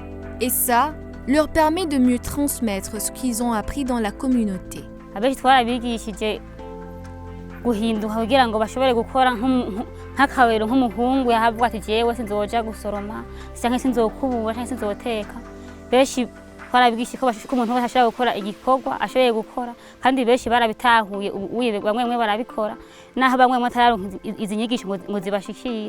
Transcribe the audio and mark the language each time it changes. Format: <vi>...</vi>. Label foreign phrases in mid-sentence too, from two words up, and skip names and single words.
<fr>Et ça, leur permet de mieux transmettre ce qu'ils ont appris dans la communauté.</fr> <rn>abenshi twarabigishije guhinduka kugira ngo bashobore gukora nk'akawero nk'umuhungu yahavuga ati jewe sinzoja gusoroma cyangwa sinzokubura cyangwa sinzoteka. Benshi twarabigisha ko umuntu wese ashobora gukora igikorwa ashoboye gukora, kandi benshi barabitahuye, bamwe barabikora naho bamwe batararonka izi nyigisho ngo zibashikire.</rn>